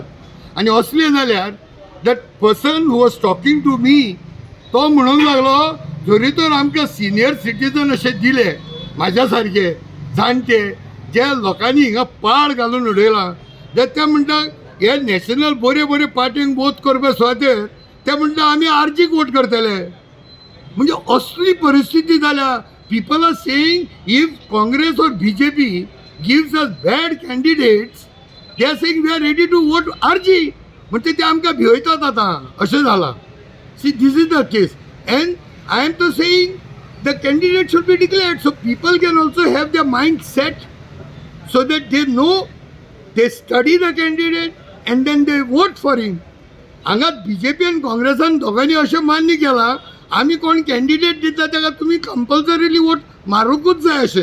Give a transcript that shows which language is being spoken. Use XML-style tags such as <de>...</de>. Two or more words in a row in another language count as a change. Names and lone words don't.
<kok>आनी असले जाल्यार</kok> <en>that person who was talking to me</en> <kok>तो म्हणूंक लागलो जरी तर आमकां</kok> <en>senior citizen</en> <kok>अशे दिले म्हाज्या सारके जाणटे जे लोकांनी हिंगा पाड घालून उडयलां, जाल्यार ते म्हणटा हे नॅशनल बरे बरे पार्टींक वोट करपा सुवातेर ते म्हणटा आमी आरजीक वोट करतले. म्हणजे असली परिस्थिती जाल्या.</kok> <en>people are saying if Congress or BJP gives us bad candidates, they are saying we are ready to vote RG.</en> <kok>म्हणजे ते आमकां भियतात आतां अशें जालां.</kok> <en>see this is the case and I am to saying the candidate should be declared so people can also have the mind set so that they know they study the candidate and then they vote for him.</en> <kok>हांगा BJP आनी काँग्रेसान दोगांनी अशें मान्य केलां आमी कोण कॅन्डिडेट दिता ताका तुमी कंपल्सरिली वोट मारूंकूच जाय अशें.</kok>